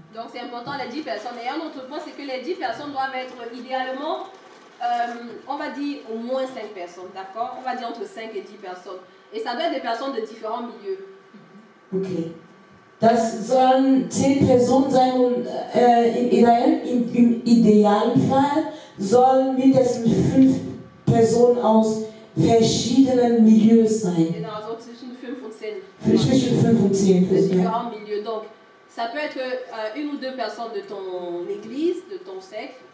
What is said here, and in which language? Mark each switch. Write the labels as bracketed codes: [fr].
[fr] Donc c'est important les 10 personnes. Et un autre point, c'est que les 10 personnes doivent être idéalement, on va dire au moins 5 personnes, d'accord? On va dire entre 5 et 10 personnes. Et ça doit être des personnes de différents milieux. [de] Okay. Das sollen 10 Personen sein und im idealen Fall sollen mindestens 5 Personen aus verschiedenen Milieus sein. Genau, also zwischen 5 und 10. Zwischen 5 und 10. [fr] De différents milieux. Donc, ça peut être une ou deux personnes de ton église, de ton secte.